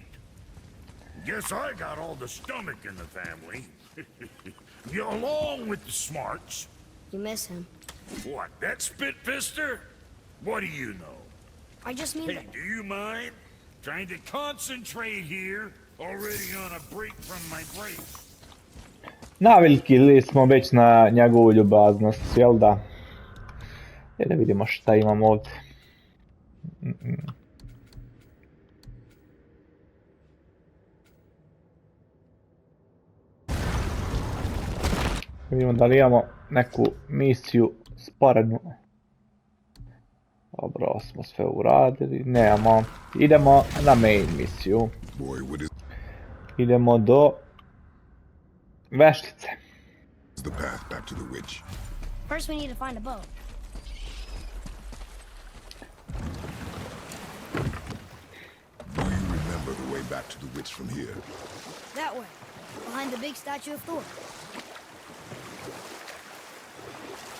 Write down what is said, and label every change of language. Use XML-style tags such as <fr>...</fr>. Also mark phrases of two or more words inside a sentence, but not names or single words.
<en>Guess I got all the stomach in the family. Along with the smarts. You miss him. What, that spit-fister? What do you know? I just mean Hey, that... do you mind? Trying to concentrate here, already on a break from my break.</en> <bs>Navikli smo već na njegovu ljubaznost, jel da? Da vidimo šta imamo ovdje. Vidimo da li imamo neku misiju sporednu. Dobro, ovo smo sve uradili, nemamo. Idemo na main misiju. Idemo do veštice.</bs> <en>The path back to the witch. First we need to find a boat. Do you remember the way back to the witch from here? That way. Behind the big statue of Thor.</en>